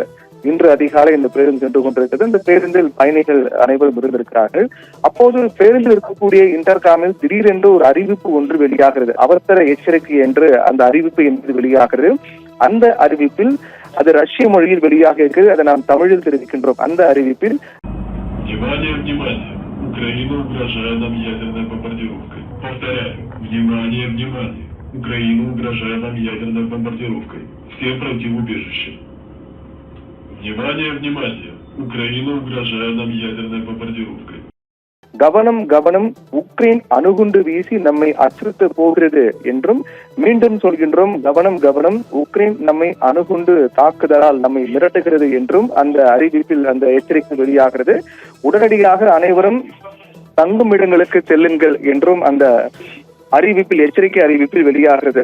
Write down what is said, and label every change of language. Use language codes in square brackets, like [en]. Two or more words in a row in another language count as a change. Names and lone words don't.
[ta] இன்று அதிகாலை இந்த பேருந்து சென்று கொண்டிருக்கிறது. இந்த பேருந்தில் பயணிகள் அனைவரும் இருந்திருக்கிறார்கள். அப்போது பேருந்தில் இருக்கக்கூடிய இன்டர்காமில் திடீரென்று ஒரு அறிவிப்பு ஒன்று வெளியாகிறது. அவசர எச்சரிக்கை என்று அந்த அறிவிப்பு என்பது வெளியாகிறது. அந்த அறிவிப்பில் அது ரஷ்ய மொழியில் வெளியாக இருக்கிறது. அதை நாம் தமிழில் தெரிவிக்கின்றோம். அந்த அறிவிப்பில் [ru] Украину угрожает нам ядерной бомбардировкой. Все пройти в убежище. Внимание, внимание! Украина угрожает нам ядерной бомбардировкой. [ta] கவனம் கவனம், உக்ரைன் அணுகுண்டு வீசி நம்மை அச்சுறுத்த போகிறது என்றும் மீண்டும் சொல்கின்றோம். கவனம் கவனம், உக்ரைன் நம்மை அணுகுண்டு தாக்குதலால் நம்மை மிரட்டுகிறது என்றும் அந்த அறிவிப்பில் அந்த எச்சரிக்கை வெளியாகிறது. உடனடியாக அனைவரும் தங்கும் இடங்களுக்கு செல்லுங்கள் என்றும் அந்த அறிவிப்பில் எச்சரிக்கை அறிவிப்பில் வெளியாகிறது.